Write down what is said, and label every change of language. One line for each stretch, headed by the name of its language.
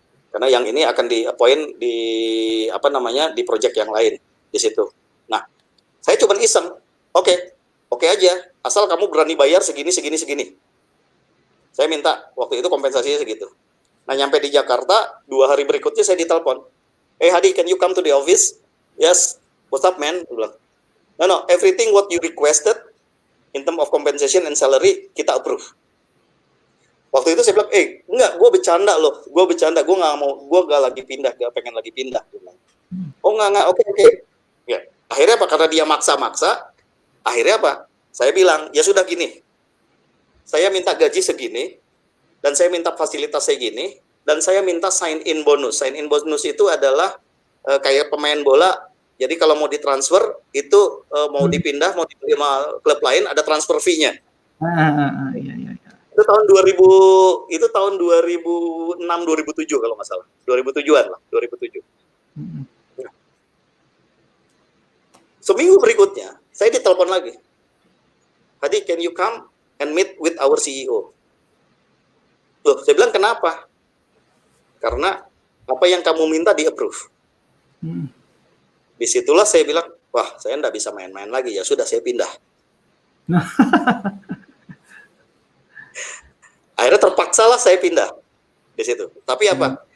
Indonesian: Karena yang ini akan di-appoint di di project yang lain di situ. Nah, saya cuma iseng. Oke aja, asal kamu berani bayar segini. Saya minta waktu itu kompensasinya segitu. Nah, nyampe di Jakarta 2 hari berikutnya saya ditelepon.
English: Hadi, can you come to the office? Yes. What's up, man?
Indonesian: Dia bilang,
English: no, everything what you requested in term of compensation and salary
Indonesian: kita
English: approve.
Indonesian: Waktu itu saya bilang, enggak, gue bercanda, gue nggak mau, gue nggak lagi pindah, gak pengen lagi pindah. Oh enggak, oke. Ya, akhirnya apa? Karena dia maksa-maksa, akhirnya apa? Saya bilang, ya sudah gini, saya minta gaji segini, dan saya minta fasilitas segini, dan saya minta sign-in bonus. Sign-in bonus itu adalah kayak pemain bola, jadi kalau mau ditransfer, itu mau dipindah, mau dibeli sama klub lain, ada transfer fee-nya. Iya. Itu tahun 2006 2007 kalau nggak salah. 2007-an lah, 2007. Nah, seminggu berikutnya saya ditelepon lagi.
English: Hadi, can you come and meet with our CEO?
Indonesian: Loh, saya bilang kenapa? Karena apa yang kamu minta di-approve. Disitulah saya bilang, wah, saya nggak bisa main-main lagi, ya sudah saya pindah. Akhirnya terpaksalah saya pindah di situ. Tapi apa?